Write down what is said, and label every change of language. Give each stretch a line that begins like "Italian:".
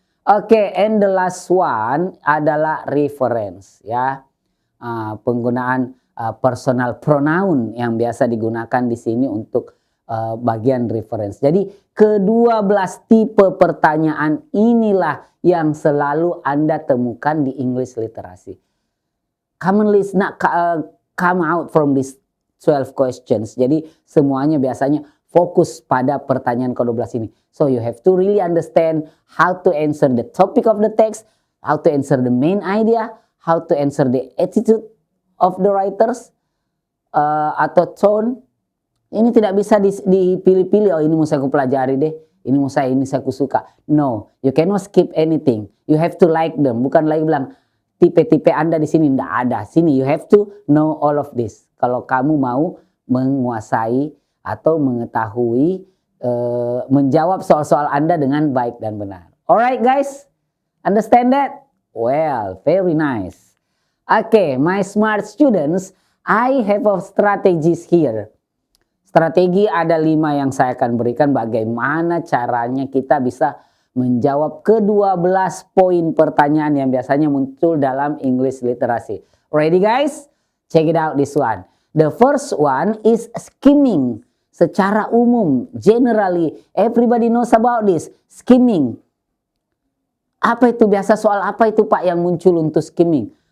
English: Oke, and the last one
Indonesian: adalah
English: reference, ya.
Indonesian: Penggunaan personal pronoun yang biasa digunakan di sini untuk bagian reference. Jadi ke-12 tipe pertanyaan inilah yang selalu Anda temukan di English literacy.
English: Commonly not come out from these 12 questions.
Indonesian: Jadi semuanya biasanya fokus pada pertanyaan ke-12 ini.
English: So you have to really understand how to answer the topic of the text, how to answer the main idea, how to answer the attitude of the writers,
Indonesian: atau tone. Ini tidak bisa dipilih-pilih, oh ini mau saya pelajari deh, ini saya suka.
English: No, you cannot skip anything. You have to like them.
Indonesian: Bukan lagi bilang tipe-tipe Anda di sini tidak ada.
English: Sini you have to know all of this.
Indonesian: Kalau kamu mau menguasai atau mengetahui, menjawab soal-soal Anda dengan baik dan benar.
English: Alright guys, understand that? Well, very nice. Okay, my smart students, I have a strategies here.
Indonesian: Strategi ada 5 yang saya akan berikan bagaimana caranya kita bisa menjawab ke-12 poin pertanyaan yang biasanya muncul dalam English literacy.
English: Ready guys? Check it out this one. The first one is skimming.
Indonesian: Secara umum,
English: generally, everybody knows about this. Skimming.
Indonesian: Apa itu biasa soal apa itu Pak yang muncul untuk skimming?